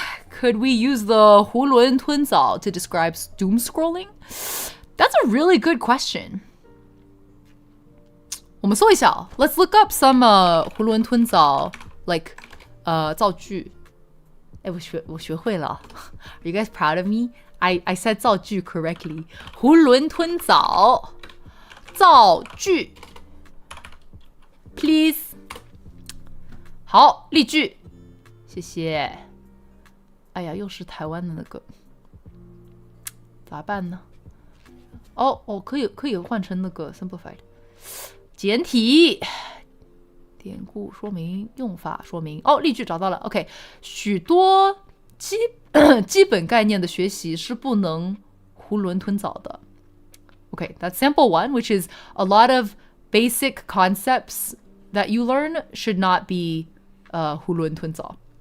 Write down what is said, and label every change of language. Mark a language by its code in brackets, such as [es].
[en] Could we use the 囫囵吞枣 to describe doom scrolling? That's a really good question. [zh] 我们搜一下 [en] Let's look up some 囫囵吞枣 like 造句。 [zh] 哎，我学会了。 [en] Are you guys proud of me? I said 造句 correctly. [zh] 囫囵吞枣造句 [en] Please. [zh] 好，例句。谢谢。哎呀，又是台湾的那个，咋办呢？可以换成那个 simplified 简体。典故说明用法说明哦，例句找到了 OK 许多基本概念的学习是不能囫囵吞枣的 [en] Okay, that's sample one, which is a lot of basic concepts that you learn should not be [zh] 囫囵吞枣